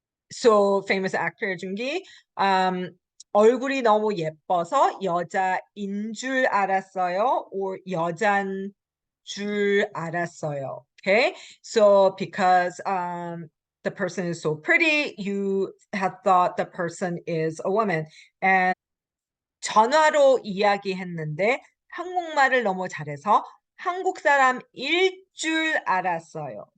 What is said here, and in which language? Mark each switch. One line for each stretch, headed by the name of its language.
English: So famous actor 준기.
Korean: 얼굴이 너무 예뻐서 여자인 줄 알았어요, or 여잔 줄 알았어요.
English: Okay, so because the person is so pretty, you had thought the person is a woman.
Korean: And 전화로 이야기했는데 한국말을 너무 잘해서 한국 사람일 줄 알았어요.